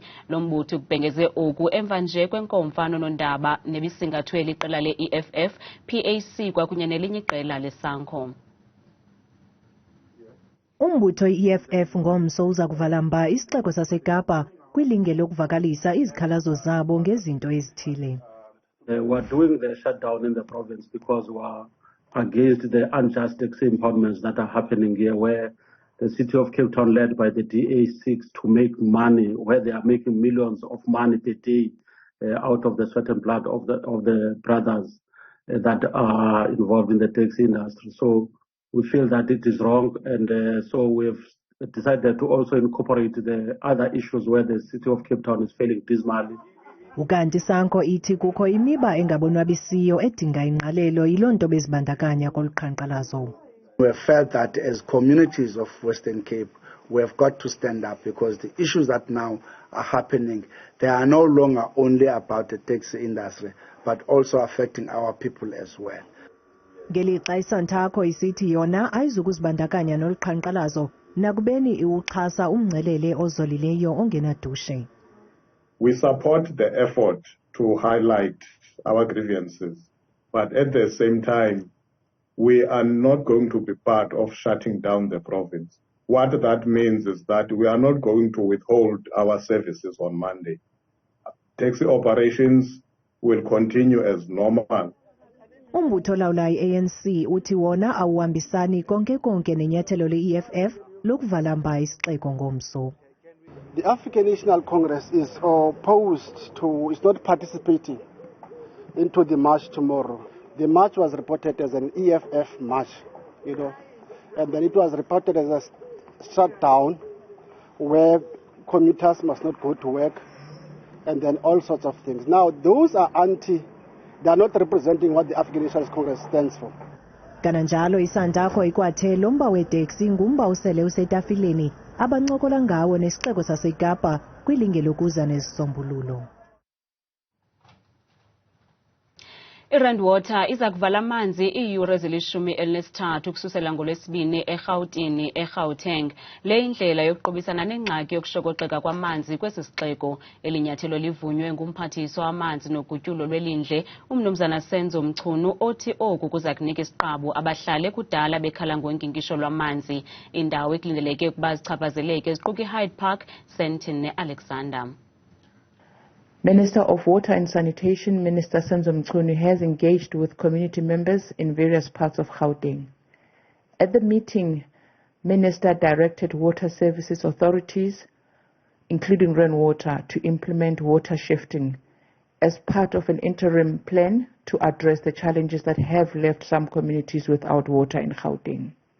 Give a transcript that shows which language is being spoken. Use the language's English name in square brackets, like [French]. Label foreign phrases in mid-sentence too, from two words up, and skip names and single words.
[Xhosa] Lo mbutho ukubhengeze oku emva nje kwenkomfa nonondaba nebisingathwe liqela le-I-EFF, PAC kwakunye nelinye iqela leSANCO. Umbutho i-EFF ngomso uzakuvala mba isixeko saseKapa kwilinge lokuvakalisa izikhalazo zabo ngezinto ezithile. [English] We're doing the shutdown in the province because we're against the unjust tax impoundments that are happening here, where the city of Cape Town, led by the DA, seeks to make money, where they are making millions of money per day out of the sweat and blood of the brothers that are involved in the taxi industry. So we feel that it is wrong, and so we've decided to also incorporate the other issues where the city of Cape Town is failing dismally. [Xhosa] Ukanti SANCO ithi kukho imiba engabonwabisiyo edinga ingqalelo yiloo nto bezibandakanya koluqhankqalazo. [English] We have felt that as communities of Western Cape, we have got to stand up because the issues that now are happening, they are no longer only about the taxi industry, but also affecting our people as well. [Xhosa] Ngelixa iSANTACO isithi yona ayizukuzibandakanya noluqhankqalazo nakubeni iwuxhasa umngcelele ozolileyo ongenadushe. [English] We support the effort to highlight our grievances, but at the same time, we are not going to be part of shutting down the province. What that means is that we are not going to withhold our services on Monday. Taxi operations will continue as normal. [Xhosa] Umbutho lawula i-ANC uthi wona awuhambisani konke nenyathelo le-EFF lokuvala mba isixeko ngomso. [English] The African National Congress is not participating into the march tomorrow. The march was reported as an EFF march, and then it was reported as a shutdown where commuters must not go to work, and then all sorts of things. Now, those are they are not representing what the African National Congress stands for. [Xhosa] Kananjalo iSANTACO ikwathe lo mba weteksi ngumba usele usetafileni abancokola ngawo nesixeko saseKapa kwilinge lokuza nezisombululo. I-Rand Water izakuvala amanzi iiyure ezili-13 kususela ngoLwesibini eRhawutini, eGauteng. Le indlela yokuqobisana nengxaki yokushokoxeka kwamanzi kwesi sixeko. Elinyathelo livunywe ngumphathiswa wamanzi nogutyulo lwelindle uMnumzana Senzo Mchunu othi oku kuza kunika isiqabu abahlale kudala bekhala ngonkinkisho lwamanzi. Indawo ekulindeleke ukuba zichaphazeleke ziquka iHyde Park, Sandton ne-Alexander. [English] Minister of Water and Sanitation, Minister Senzo Mchunu, has engaged with community members in various parts of Gauteng. At the meeting, Minister directed water services authorities, including rainwater, to implement water shifting as part of an interim plan to address the challenges that have left some communities without water in Gauteng.